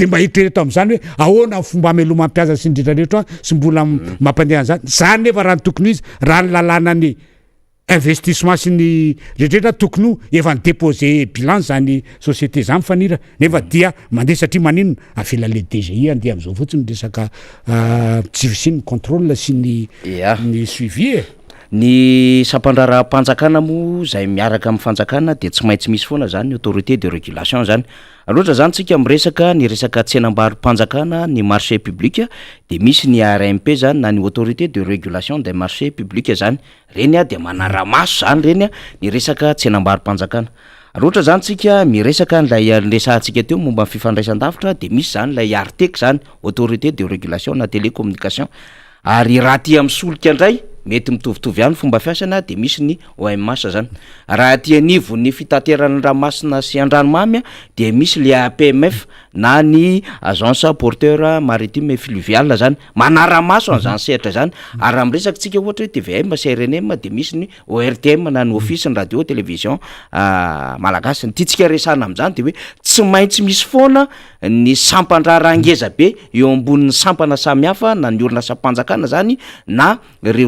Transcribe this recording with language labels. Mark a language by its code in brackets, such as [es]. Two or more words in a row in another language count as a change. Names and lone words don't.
[mg] mba hitrereto am'zany hoe ahoana fomba ameloma mampiasa sy indrindra rehetra sy mbola mampandeha an'zany zany nefa raha ny tokony izy raha ny lalàna ny investissement sy ny rehetrrehetra tokony efa ny [fr] déposé bilan [mg] zany société zany fanira nefa dia mandeha satria maninona avela [fr] le DGI [mg] andeha am'zao fotsiny resaka sy ny contrôle sy ny suivi ny sampandraram-panjakana moa zay miaraka amin'ny fanjakana de tsy maintsy misy foana zany ny [fr] autorité de régulation [mg] zany loatra zany tsika miresaka ny resaka tsenam-barim-panjakana ny [fr] marché public [mg] de misy ny ARMP zany na ny [fr] autorité de régulation des marchés publics [mg] zany reny de manara-maso zany reny ny resaka tsenam-barim-panjakana loatra zany tsika miresaka nlay resahantsika teo momba ny fifandraisan-davitra de misy zany lay ARTEC zany [fr] autorité de régulation [mg] na télécommunication ary raha ty amin'ny solika ndray mety mitovitovy ihany fomba fiasana de misy ny OMS zany raha ty anivo ny fitaterana ranomasina sy andranomamy de misy le APMF na ny [fr] agence porteur maritime et fluvial [mg] zany manara-maso an'izany sehatra zany ary am'resaka tsika ohatra hoe TVM CRNM de misy ny ORTM na ny office ny [fr] radio télévision [mg] malagasy ty tsika resana am'zany de hoe tsy maintsy misy foana ny sampandrara angeza be eo ambonin'ny sampana samihafa na ny orinasa mpanjakana zany na reo